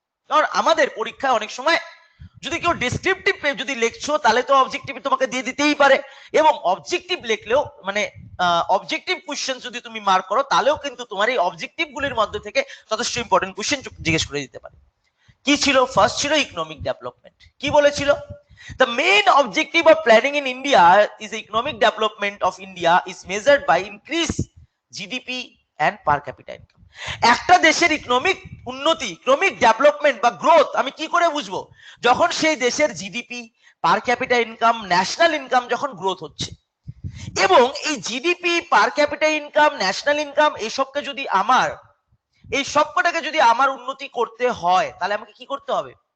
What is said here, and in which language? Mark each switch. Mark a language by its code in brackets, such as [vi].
[bn] কারণ আমাদের পরীক্ষায় অনেক সময় যদি কেউ ডেসক্রিপটিভ যদি লিখছো, তাহলে তো অবজেক্টিভ তোমাকে দিয়ে দিতেই পারে, এবং অবজেক্টিভ লিখলেও মানে অবজেক্টিভ কোশ্চেন যদি তুমি মার্ক করো, তাহলেও কিন্তু তোমার এই অবজেক্টিভ গুলির মধ্যে থেকে যথেষ্ট ইম্পর্টেন্ট কোশ্চেন জিজ্ঞেস করে দিতে পারে। কি ছিল? ফার্স্ট ছিল ইকোনমিক ডেভেলপমেন্ট। কি বলেছিল? [en] The main objective of planning in India is the economic development of India is measured by increase GDP and per capita income. [bn] একটা দেশের ইকোনমিক উন্নতি, ইকোনমিক ডেভেলপমেন্ট বা গ্রোথ আমি কি করে বুঝবো? যখন সেই দেশের জিডিপি, পার ক্যাপিটা ইনকাম, ন্যাশনাল ইনকাম যখন গ্রোথ হচ্ছে। এবং এই জিডিপি, পার ক্যাপিটা ইনকাম, ন্যাশনাল ইনকাম, এইসবকে যদি এই সবকটাকে যদি আমার উন্নতি করতে হয়, তাহলে আমাকে কি করতে হবে?